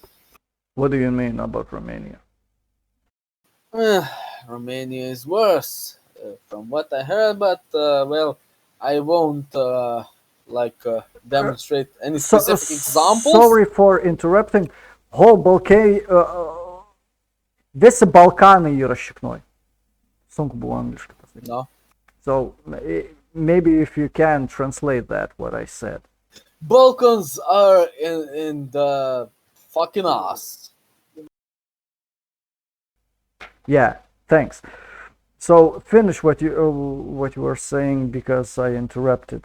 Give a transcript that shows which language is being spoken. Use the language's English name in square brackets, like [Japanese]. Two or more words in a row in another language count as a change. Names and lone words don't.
[English] what do you mean about Romania? Eh, Romania is worse, from what I heard, but well, I won't Uh, demonstrate any so specific examples. sorry for interrupting. Whole Balkan. [Lithuanian] Visi Balkanai yra šiknoj. Sunku buvo angliškai pasakyti. [English] No, So maybe if you can translate that, what I said. Balkans are in the fucking ass. Yeah, thanks. So finish what you were saying because I interrupted.